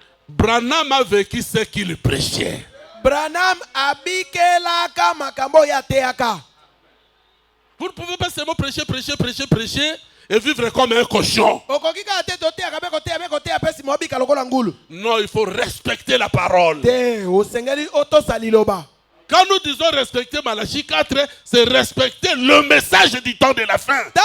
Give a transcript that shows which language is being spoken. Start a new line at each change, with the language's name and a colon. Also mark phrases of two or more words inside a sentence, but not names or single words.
French: Branham a vécu ce qu'il prêchait.
Lingala: Branham abikelaka makambo ya teaka.
French: Vous ne pouvez pas seulement prêcher et vivre comme un cochon. Non, il faut respecter la parole. Quand nous disons respecter Malachie 4, c'est respecter le message du temps de la fin.